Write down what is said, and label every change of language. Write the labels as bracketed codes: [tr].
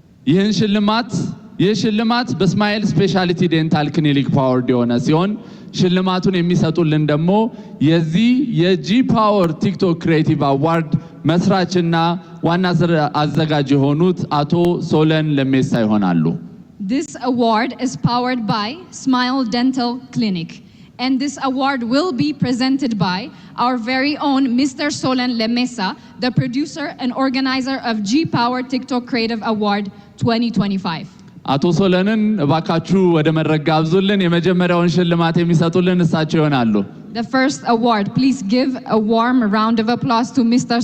[am] ይህን ሽልማት በስማይል ስፔሻሊቲ ዴንታል ክሊኒክ ፓወርድ የሆነ ሲሆን ሽልማቱን የሚሰጡልን ደግሞ የዚህ የጂ ፓወር ቲክቶክ ክሬቲቭ አዋርድ መስራችና ዋና አዘጋጅ የሆኑት አቶ ሶለን ለሜሳ ይሆናሉ። [en] This award is powered by Smile Dental Clinic. And this award will be presented by our very own Mr. Solen Lemesa, the producer and organizer of G Power TikTok Creative Award 2025. [am] አቶ ሶለንን እባካችሁ ወደ መድረክ ጋብዙልን። የመጀመሪያውን ሽልማት የሚሰጡልን እሳቸው ይሆናሉ። [en] The first award, please give a warm round of applause to Mr.